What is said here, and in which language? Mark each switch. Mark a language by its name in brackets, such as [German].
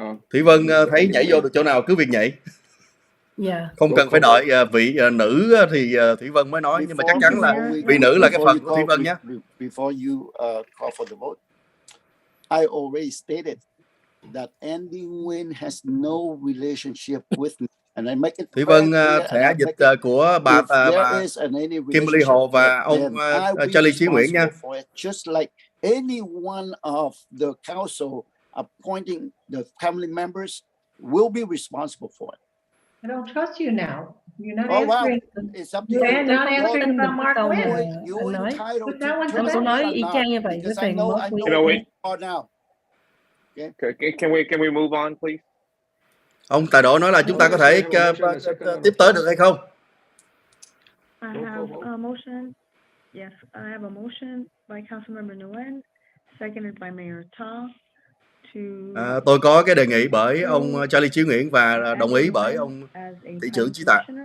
[Vietnamese] Thủy Vân thấy nhảy vô được chỗ nào cứ việc nhảy. Không cần phải đợi vị nữ thì Thủy Vân mới nói, nhưng mà chắc chắn là vị nữ là cái phần của Thủy Vân nhé. [English] Before you call for the vote, I already stated that Andy Nguyen has no relationship with me. [Vietnamese] Thủy Vân thẻ dịch của bà Kimberly Hồ và ông Charlie Chí Nguyễn nha. [English] Just like any one of the council appointing the family members will be responsible for it. I don't trust you now. You're not answering. It's up to you. You're not answering about Mark Nguyen. [Vietnamese] Anh có nói y chang như vậy với về Mark [English] Nguyen. Can we move on, please? [Vietnamese] Ông Tài Đỗ nói là chúng ta có thể tiếp tới được hay không? [English] I have a motion. Yes, I have a motion by Councilmember Nguyen, seconded by Mayor Ta. [Vietnamese] Tôi có cái đề nghị bởi ông Charlie Chí Nguyễn và đồng ý bởi ông thị trưởng Chí Tạ.